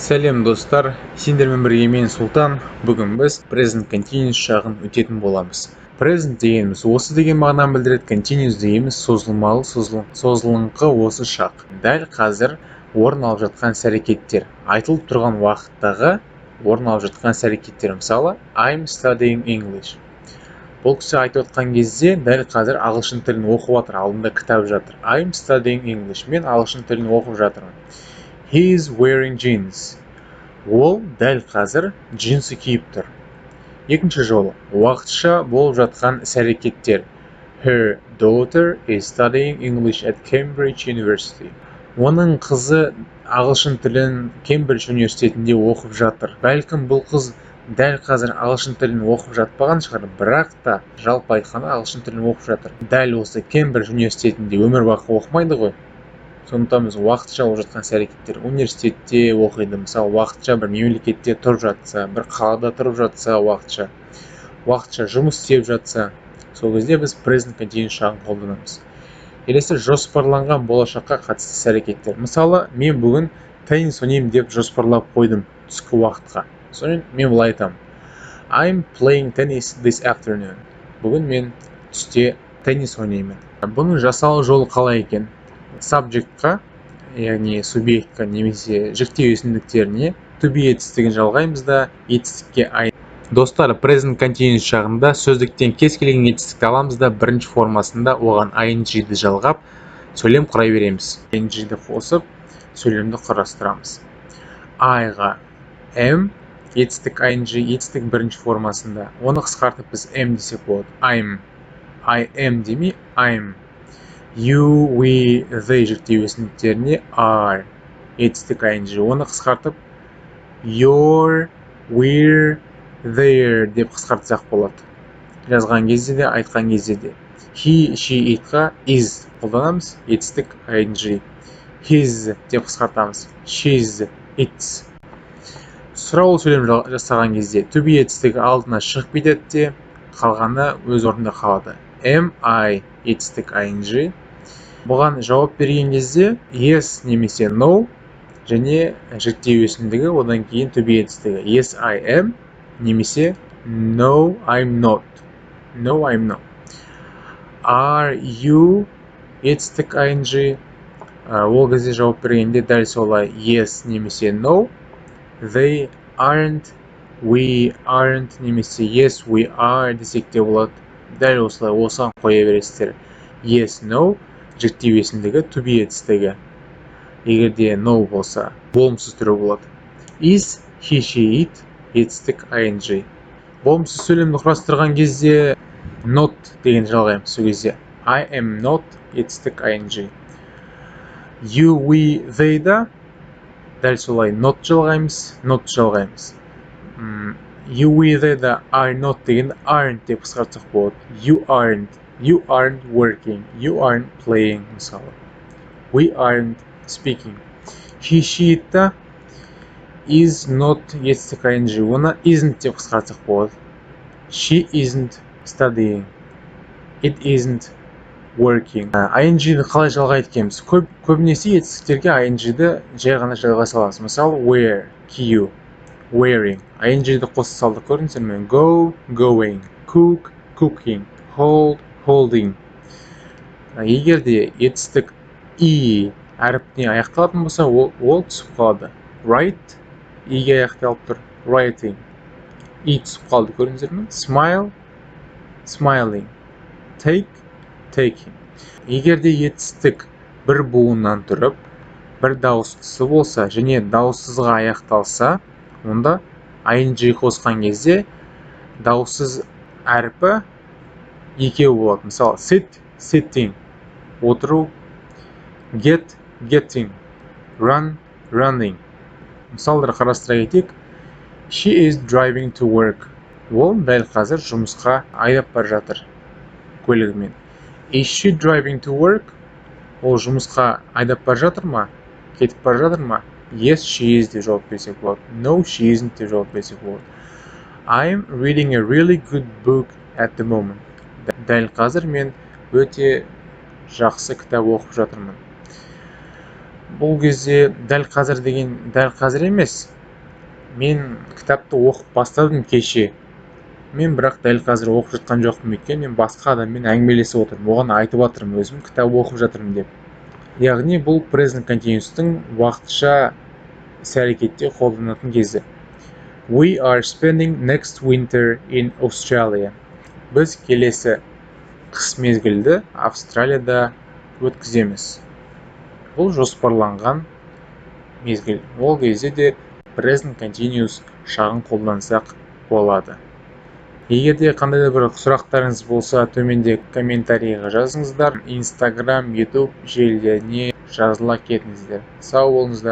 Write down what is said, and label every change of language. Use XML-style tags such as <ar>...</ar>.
<kk>Сәлем достар, сендермен бірге мен Сұлтан. Бүгін біз present continuous жағын өтетін боламыз. Present дегеніміз осы деген мағынаны білдіреді, continuous дегеніміз созылмалы, созылыңқы осы шақ. Дәл қазір орын алып жатқан іс-әрекеттер, айтылып тұрған уақыттағы орын алып жатқан іс-әрекеттер. Мысалы,</kk> <en>I'm studying English.</en> <kk>Бұл кісі айтып отқан кезде дәл қазір ағылшын тілін оқып жатыр, алдында кітап жатыр.</kk> <en>I'm studying English.</en> <kk>Мен ағылшын тілін оқып жатырмын.</kk> <en>He is wearing jeans.</en> <kk>Ол дәл қазір джинсы киіп тұр. Екінші жолы, уақытша болып жатқан іс-әрекеттер.</kk> <en>Her daughter is studying English at Cambridge University.</en> <kk>Оның қызы ағылшын тілін Кембридж университетінде оқып жатыр. Бәлкім бұл қыз дәл қазір ағылшын тілін оқып жатпаған шығар, бірақ та жалпы айтқанда ағылшын тілін оқып жатыр. Дәл осы Кембридж университетінде өмір бақи оқымайды ғой. Сондықтан біз уақытша болып жатқан іс-әрекеттер, университетте оқиды, мысалы уақытша бір мемлекетте тұрып жатса, бір қалада тұрып жатса, уақытша жұмыс істеп жатса, сол кезде біз present continuous жағын қолданамыз. Келесі жоспарланған болашаққа қатысты іс-әрекеттер. Мысалы, мен бүгін теннис ойнаймын деп жоспарлап қойдым түскі уақытқа. Соны мен былай айтамын.</kk> <en>I'm playing tennis this afternoon.</en> <kk>Бүгін мен түсте теннис ойнаймын. Бұның жасалу жолы қалай екен? Subject-қа, яғни субъектқа немесе жіктеу есімдіктеріне to be етістігін жалғаймыз да етістікке Достар, present continuous жағында сөздіктен кез келген етістікті аламыз да бірінші формасында оған ing-ді жалғап сөйлем құрай береміз. ing-ді қосып сөйлемді құрастырамыз. I-ға am етістік ing, етістік бірінші формасында. Оны қысқартып біз am десек болады.</kk> <en>I am</en> <kk>демей I'm.</kk> <en>You, we, they</en> <kk>жіктеу есімдіктеріне are етістік ing. Оны қысқартып</kk> <en>your, we're, their</en> <kk>деп қысқартсақ болады. Жазған кезде де, айтқан кезде де.</kk> <en>He, she,</en> <kk>itқа is қолданамыз, етістік ing. His деп қысқартамыз.</kk> <en>She's, it's.</en> <kk>Сұрау сөйлем жасаған кезде to be етістігі алдына шығып кетеді де, қалғаны өз орнында қалады.</kk> <en>Am I</en> <kk>етістік</kk> <en>ing.</en> <kk>Бұған жауап берген кезде</kk> <en>yes немесе no</en> <kk>және жіктеу есімдігі, одан кейін to be етістігі.</kk> <en>Yes, I am</en> <kk>немесе</kk> <en>no, I'm not. No, I'm not. Are you</en> <kk>етістік</kk> <en>ing.</en> <kk>Ол кезде жауап бергенде дәл солай yes немесе no.</kk> <en>They aren't, we aren't</en> <kk>немесе</kk> <en>yes, we are</en> <kk>десек те болады. Дәл осылай осыған қоя бересіздер.</kk> <en>Yes, no</en> <kk>жіктеу есімдігі to be етістігі. Егерде no болса, болымсыз түрі болады.</kk> <en>Is, he, she, it</en> <kk>етістік</kk> <en>ing.</en> <kk>Болымсыз сөйлемді құрастырған кезде not деген жалғаймыз. Сол кезде</kk> <en>I am not</en> <kk>етістік</kk> <en>ing. You, we, they</en> <kk>да дәл солай not жалғаймыз.</kk> <en>You, we, they</en> <kk>да</kk> <en>are not</en> <kk>деген aren't деп қысқартсақ болады.</kk> <en>You aren't working. You aren't playing,</en> <kk>мысалы.</kk> <en>We aren't speaking. He, she да is not</en> <kk>етістік</kk> <en>ing.</en> <kk>Оны isn't деп қысқартсақ болады.</kk> <en>She isn't studying. It isn't working.</en> <kk>ing-ді қалай жалғайды екенбіз? Көбінесе етістіктерге ing-ді жай ғана жалғай саламыз. Мысалы,</kk> <en>wear,</en> <kk>кию,</kk> <en>wearing.</en> <kk>ing-ді қоса салдық, көрдіңіздер ме?</kk> <en>Go, going, cook, cooking, hold, holding.</en> <kk>Егерде етістік и әріпіне аяқталатын болса, ол түсіп қалады. Write, иге аяқталып тұр.</kk> <en>Writing.</en> <kk>И түсіп қалды, көрдіңіздер ме?</kk> <en>Smile, smiling. Take, taking.</en> <kk>Егерде етістік бір буыннан тұрып, бір дауыстысы болса, және дауыссызға аяқталса, онда ing қосқан кезде дауыссыз әрпі екеу болады. Мысалы,</kk> <en>sit, sitting,</en> <kk>отыру,</kk> <en>get, getting, run, running.</en> <kk>Мысалдар қарастыра кетейік.</kk> <en>She is driving to work.</en> <kk>Ол дәл қазір жұмысқа айдап бара жатыр көлігімен.</kk> <en>Is she driving to work?</en> <kk>Ол жұмысқа айдап бара жатыр ма? Кетіп бара жатыр ма?</kk> <en>Yes, she is</en> <kk>деп жауап берсек болады.</kk> <en>No, she isn't</en> <kk>деп жауап берсек болады.</kk> <en>I'm reading a really good book at the moment.</en> <kk>Дәл қазір мен өте жақсы кітап оқып жатырмын. Бұл кезде дәл қазір деген дәл қазір емес, Мен кітапты оқып бастадым кеше. Мен бірақ дәл қазір оқып жатқан жоқпын, өйткені мен басқа адаммен әңгімелесіп отырмын, оған айтып жатырмын өзім кітап оқып жатырмын деп. Яғни бұл present continuous'тың уақытша іс-әрекетте қолданатын кезі.</kk> <en>We are spending next winter in Australia.</en> <kk>Біз келесі қыс мезгілді Австралияда өткіземіз. Бұл жоспарланған мезгіл. Ол кезде де present continuous шағын қолдансақ болады. Егер де қандай да бір сұрақтарыңыз болса, төменде комментарийға жазыңыздар. Instagram, YouTube желілеріне жазыла кетіңіздер. Сау болыңыздар.</kk>